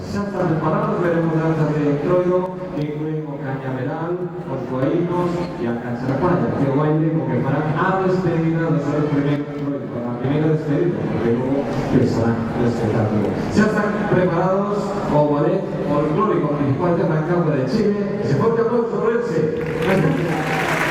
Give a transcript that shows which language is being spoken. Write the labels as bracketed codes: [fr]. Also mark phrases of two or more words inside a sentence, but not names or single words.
[gl] Xa están preparados, veremos danzas de entroido que incluen o cañaveral, os guaínos e a cacharapaya, que é o baile co que farán a despedida do seu primeiro entroido, para a primeira despedida, porque logo pensarán no espectáculo. Xa están preparados o ballet folclórico principal de Rancagua de Chile. [es] Ese fuerte aplauso por Elche.